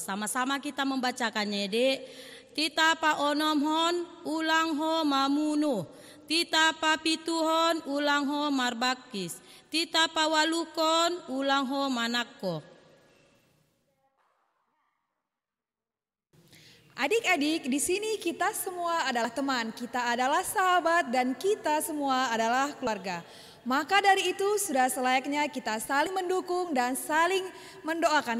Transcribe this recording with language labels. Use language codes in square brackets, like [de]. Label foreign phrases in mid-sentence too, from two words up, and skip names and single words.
[id] Sama-sama kita membacakannya, Dek. [bbc] Titah Pa Onomhon, ulang ho mamunuh. Titah Pa Pituhon, ulang ho marbakis. Titah Pa Waluhkon, ulang ho manakko. [id] Adik-adik, di sini kita semua adalah teman, kita adalah sahabat, dan kita semua adalah keluarga. Maka dari itu sudah selayaknya kita saling mendukung dan saling mendoakan.